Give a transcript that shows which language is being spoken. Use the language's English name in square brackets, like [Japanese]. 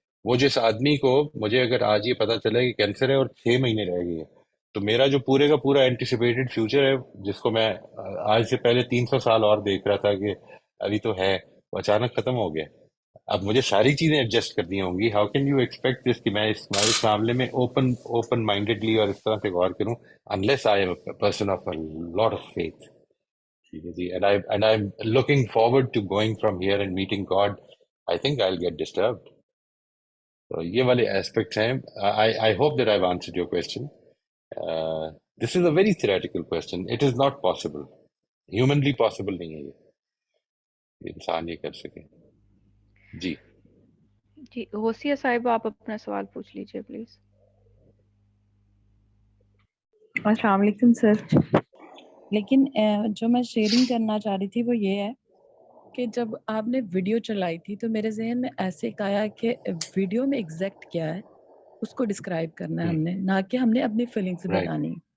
[Urdu] وہ جس آدمی کو، مجھے اگر آج یہ پتا چلا کہ کینسر ہے اور 6 مہینے رہ گئے ہیں، تو میرا جو پورے کا پورا اینٹیسپیٹڈ فیوچر ہے جس کو میں آج سے پہلے 300 سال اور دیکھ رہا تھا کہ ابھی تو ہے، وہ اچانک ختم ہو گیا. اب مجھے ساری چیزیں ایڈجسٹ کرنی ہوں گی. [English] how can you expect this [Urdu] کہ میں اس معاملے میں اوپن مائنڈیڈلی اور اس طرح سے غور کروں، [English] unless I am a person of a lot of faith. [Urdu] ٹھیک ہے جی. [English] And I'm looking forward to going from here and meeting God. I think I'll get disturbed. [Urdu] تو یہ والے ایسپیکٹس ہیں. [English] I hope that I've answered your question. This is a very theoretical question. It is not possible. Humanly possible [Urdu] نہیں ہے یہ انسان یہ کر سکے. جی جی غوثیہ صاحبہ آپ اپنا سوال پوچھ لیجیے پلیز. السلام علیکم سر. لیکن جو میں شیئرنگ کرنا چاہ رہی تھی وہ یہ ہے کہ جب آپ نے ویڈیو چلائی تھی تو میرے ذہن میں ایسے آیا کہ ویڈیو میں ایگزیکٹ کیا ہے اس کو ڈسکرائب کرنا ہے ہم نے، نہ کہ ہم نے اپنی فیلنگس بتانی.